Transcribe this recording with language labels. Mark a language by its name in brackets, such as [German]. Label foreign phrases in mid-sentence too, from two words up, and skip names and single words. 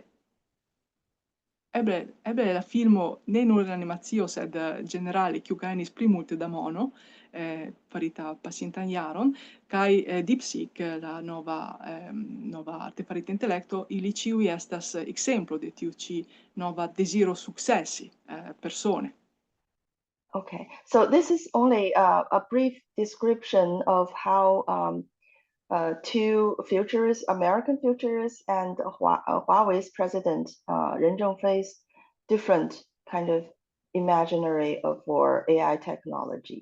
[Esperanto] eble la filmo ne nur en animacio sed generale kiu gajnis pli multe da mono farita pasintan jaron, kaj DeepSeek la nova artefarita intelekto, ili ĉiuj estas ekzemplo de tiu ĉi nova deziro sukcesi persone. [English] Okay, so this is only a brief description of how two futurists, American futurists, and Huawei's president Ren Zhengfei's different kind of imaginary for AI technology,